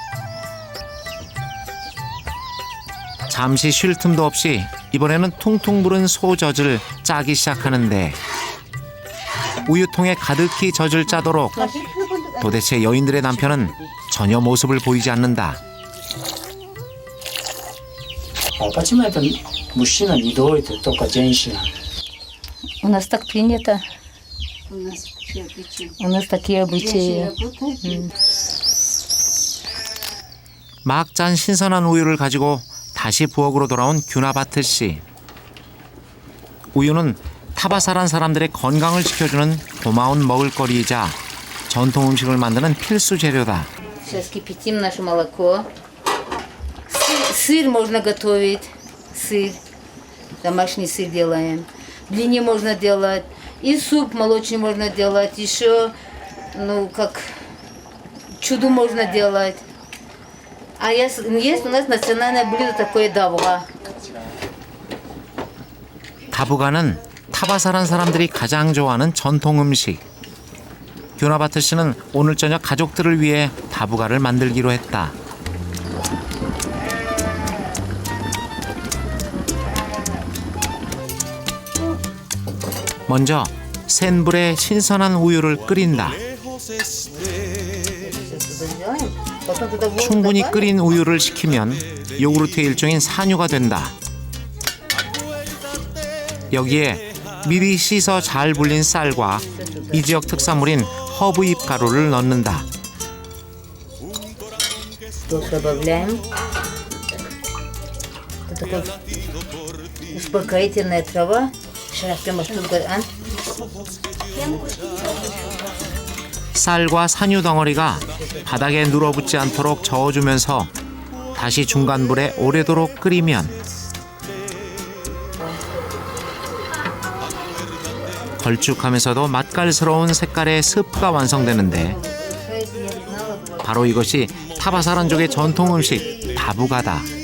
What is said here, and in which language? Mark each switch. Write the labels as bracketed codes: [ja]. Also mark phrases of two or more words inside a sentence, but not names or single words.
[ko] 잠시 쉴 틈도 없이 이번에는 퉁퉁 부른 소젖을 짜기 시작하는데 우유통에 가득히 젖을 짜도록 도대체 여인들의 남편은 전혀 모습을 보이지 않는다. [ru] Почему это мужчина не доит, только женщина? У нас так принято. У нас такие обычаи. [ko] 막 짠 신선한 우유를 가지고 다시 부엌으로 돌아온 규나바트 씨. 우유는 타바사란 사람들의 건강을 지켜주는 고마운 먹을거리이자 전통 음식을 만드는 필수 재료다. [ru] Сейчас кипятим наше молоко. Сыр можно готовить. Сыр. Домашний сыр делаем. Блины можно делать. И суп молочный можно делать. Еще, как чуду можно делать. А есть у нас национальное блюдо такое давга. [ko] 다부가는 타바사란 사람들이 가장 좋아하는 전통 음식. 규나바트 씨는 오늘 저녁 가족들을 위해 다부가를 만들기로 했다. 먼저 센 불에 신선한 우유를 끓인다. 충분히 끓인 우유를 식히면 요구르트의 일종인 산유가 된다. 여기에 미리 씻어 잘 불린 쌀과 이 지역 특산물인 허브잎 가루를 넣는다. [ru] Добавляем. Это такая успокоительная трава. [ko] 쌀과 산유 덩어리가 바닥에 눌어붙지 않도록 저어주면서 다시 중간 불에 오래도록 끓이면 걸쭉하면서도 맛깔스러운 색깔의 스프가 완성되는데 바로 이것이 타바사란족의 전통 음식 다부가다.